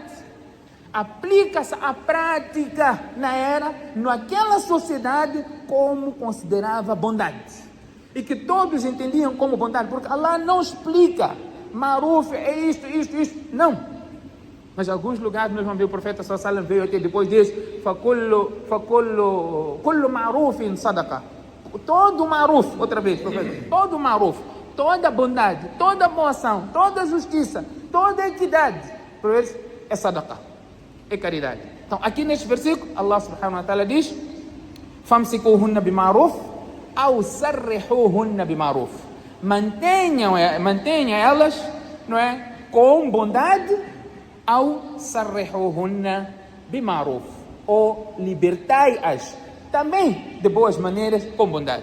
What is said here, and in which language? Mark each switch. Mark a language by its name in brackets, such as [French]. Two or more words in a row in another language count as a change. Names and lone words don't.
[Portuguese] Aplica-se a prática naquela sociedade como considerava bondade. E que todos entendiam como bondade. Porque Allah não explica. Ma'ruf é isto. Não. Mas em alguns lugares nós vamos ver o profeta [Arabic] صلى الله عليه وسلم [Portuguese] veio até depois diz: [Arabic] كل معروف صدقة. [Portuguese] Todo ma'ruf, outra vez, profeta, todo ma'ruf, toda bondade, toda boa ação, toda justiça, toda equidade, é sadaqa, é caridade. Então, aqui neste versículo, Allah [Arabic] سبحانه وتعالى [Portuguese] diz: [Arabic] فأمسكوهن بمعروف أو سرحوهن بمعروف. [Portuguese] Mantenha elas, não é, com bondade, [Arabic] أو سرحوهن بمعروف, [Portuguese] ou libertai-as também de boas maneiras, com bondade.